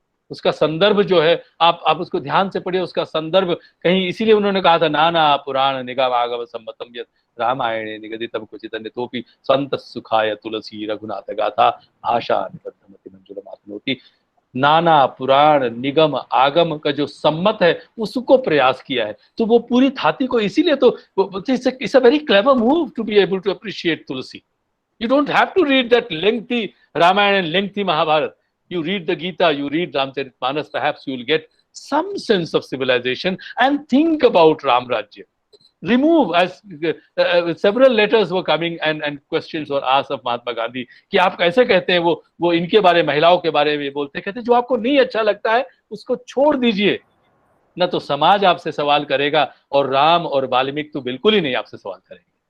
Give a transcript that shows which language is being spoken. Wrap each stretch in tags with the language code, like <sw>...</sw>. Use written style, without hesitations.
<hi>उसका संदर्भ जो है आप उसको ध्यान से पढ़िए, उसका संदर्भ कहीं, इसीलिए उन्होंने कहा था</hi> <sa>नाना पुराण निगम आगम सम्मतम यत् रामायणे निगदितम क्वचित् अन्यतोपि संत सुखाय तुलसी रघुनाथ गाथा आशा निबद्धमति मंजुलमातनोति।</sa> <hi>नाना पुराण निगम आगम का जो सम्मत है उसको प्रयास किया है, तो वो पूरी थाती को, इसीलिए तो</hi> <en>it's a very clever move to be able to appreciate</en> <hi>Tulsi.</hi> <en>You don't have to read that lengthy Ramayana and lengthy Mahabharata. You read the Gita, you read Ramcharitmanas, perhaps you will get some sense of civilization and think about Ram Rajya. Remove, as several letters were coming and questions were asked of Mahatma Gandhi</en> <hi>कि आप कैसे कहते हैं वो इनके बारे, महिलाओं के बारे में बोलते, कहते जो आपको नहीं अच्छा लगता है उसको छोड़ दीजिए, न तो समाज आपसे सवाल करेगा और राम और वाल्मीकि तो बिल्कुल ही नहीं आपसे सवाल करेंगे।</hi>